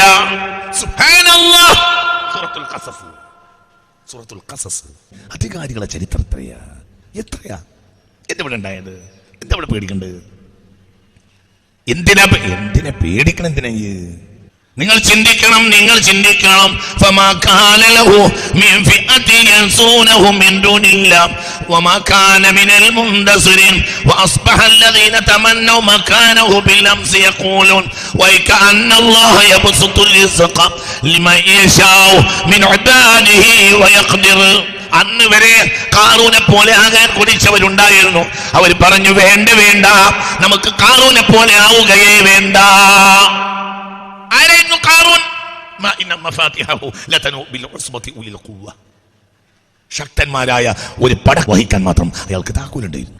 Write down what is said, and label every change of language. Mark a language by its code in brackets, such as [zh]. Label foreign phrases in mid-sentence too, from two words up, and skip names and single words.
[ar] سبحان الله. سورة القصص. [ml] അധികാരികളെ ചരിത്രം എത്രയാ എന്തിവിടെ ഉണ്ടായത്? എന്താ ഇവിടെ പേടിക്കണ്ടത്? എന്തിനെ പേടിക്കണം? നിങ്ങൾ ചിന്തിക്കണം. [ar] فما كان له من فئة ينصرونه من دون الله وما كان من المنتصرين واصبح الذين تمنوا مكانه بالامس يقولون وكأن الله يبسط الرزق لمن يشاء من عباده ويقدر. [ml] അന്ന് വരെ കാറൂനെ പോലെ ആകാൻ കൊതിച്ചവരുണ്ടായിരുന്നു. അവർ പറഞ്ഞു, വേണ്ട, നമുക്ക് കാറൂനെ പോലെ ആവുകയേ വേണ്ട. ആരായിരുന്നു കാറൂൻ? ശക്തന്മാരായ ഒരു പട വഹിക്കാൻ മാത്രം അയാൾക്ക് താക്കോലുണ്ടായിരുന്നു.